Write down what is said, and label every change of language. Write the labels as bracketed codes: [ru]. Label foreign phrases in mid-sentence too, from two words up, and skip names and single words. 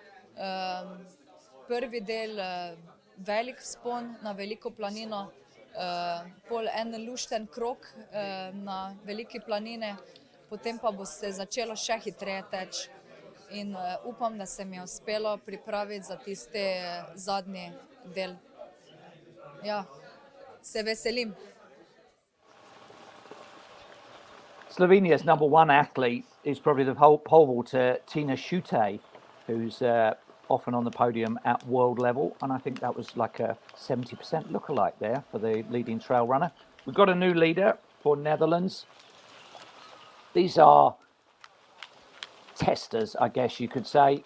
[sl] Prvi del velik vzpon na veliko planino, pol en lušten krog na veliki planini, potem pa bo se začelo še hitreje teči. In upam, da se mi je uspelo pripraviti za tisti zadnji del. Ja, se veselim. [en] Slovenia's number one athlete is probably the pole vaulter Tina Schutte, who's often on the podium at world level, and I think that was like a 70% lookalike there for the leading trail runner. We've got a new leader for Netherlands. These are testers, I guess you could say.